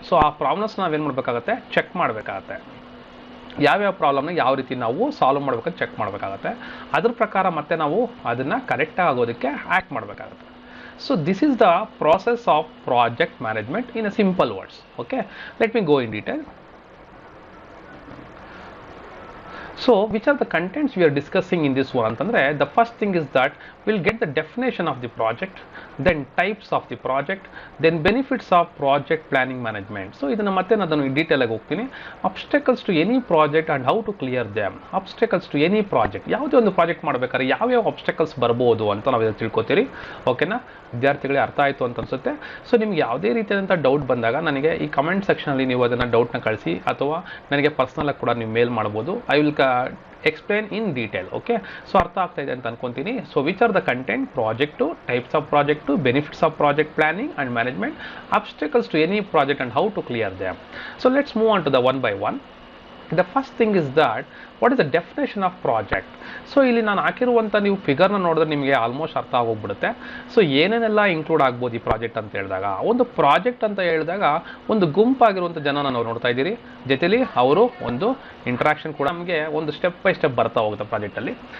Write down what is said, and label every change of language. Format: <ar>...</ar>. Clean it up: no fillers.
<kn>So ಆ problems ನಾವೇನು ಮಾಡಬೇಕಾಗತ್ತೆ, ಚೆಕ್ ಮಾಡಬೇಕಾಗತ್ತೆ. ಯಾವ್ಯಾವ ಪ್ರಾಬ್ಲಮ್ನ ಯಾವ ರೀತಿ ನಾವು ಸಾಲ್ವ್ ಮಾಡಬೇಕಂತ ಚೆಕ್ ಮಾಡಬೇಕಾಗತ್ತೆ. ಅದ್ರ ಪ್ರಕಾರ ಮತ್ತೆ ನಾವು ಅದನ್ನು ಕರೆಕ್ಟಾಗಿ ಆಗೋದಕ್ಕೆ ಆ್ಯಕ್ಟ್ ಮಾಡಬೇಕಾಗುತ್ತೆ.</kn> <en>So this is the process of project management in a simple words. Okay, let me go in detail. So which are the contents we are discussing in this one ಅಂತಂದರೆ, the first thing is that we'll get the definition of the project, then types of the project, then benefits of project planning management.</en> <kn>So ಇದನ್ನು ಮತ್ತೆ ನಾನು detail ಆಗಿ ಹೋಗ್ತೀನಿ.</kn> <en>Obstacles to any project and how to clear them. Obstacles to any project,</en> <kn>ಯಾವುದೇ ಒಂದು project ಮಾಡಬೇಕಾದ್ರೆ ಯಾವ್ಯಾವ obstacles ಬರ್ಬೋದು ಅಂತ ನಾವು ಇದನ್ನು ತಿಳ್ಕೊತೀರಿ. ಓಕೆನಾ ವಿದ್ಯಾರ್ಥಿಗಳಿಗೆ ಅರ್ಥ ಆಯಿತು ಅಂತ ಅನಿಸುತ್ತೆ. ಸೊ ನಿಮ್ಗೆ ಯಾವುದೇ ರೀತಿಯಾದಂಥ ಡೌಟ್ ಬಂದಾಗ ನನಗೆ ಈ ಕಮೆಂಟ್ ಸೆಕ್ಷನಲ್ಲಿ ನೀವು ಅದನ್ನು ಡೌಟ್ನ ಕಳಿಸಿ, ಅಥವಾ ನನಗೆ ಪರ್ಸ್ನಲಾಗಿ ಕೂಡ ನೀವು ಮೇಲ್ ಮಾಡ್ಬೋದು.</kn> <en>I will explain in detail. Okay, so</en> <kn>ಅರ್ಥ ಆಗ್ತಾ ಇದೆ ಅಂತ ಅನ್ಕೊಂತೀನಿ.</kn> <en>So which are the content, project, types of project, benefits of project planning and management, obstacles to any project and how to clear them. So let's move on to the one by one. The first thing is that what is the definition of project.</en> <kn>So ಇಲ್ಲಿ ನಾನು ಹಾಕಿರುವಂಥ ನೀವು ಫಿಗರ್ನ ನೋಡಿದ್ರೆ ನಿಮಗೆ almost ಅರ್ಥ ಆಗೋಗ್ಬಿಡುತ್ತೆ. So ಏನೇನೆಲ್ಲ include ಆಗ್ಬೋದು ಈ project ಅಂತ ಹೇಳಿದಾಗ, ಒಂದು ಪ್ರಾಜೆಕ್ಟ್ ಅಂತ ಹೇಳಿದಾಗ ಒಂದು ಗುಂಪಾಗಿರುವಂಥ ಜನನ ನಾವು ನೋಡ್ತಾ ಇದ್ದೀರಿ. ಜೊತೆಲಿ ಅವರು ಒಂದು ಇಂಟ್ರಾಕ್ಷನ್ ಕೂಡ ನಮಗೆ ಒಂದು ಸ್ಟೆಪ್ ಬೈ ಸ್ಟೆಪ್ ಬರ್ತಾ ಹೋಗುತ್ತೆ ಪ್ರಾಜೆಕ್ಟಲ್ಲಿ.</kn>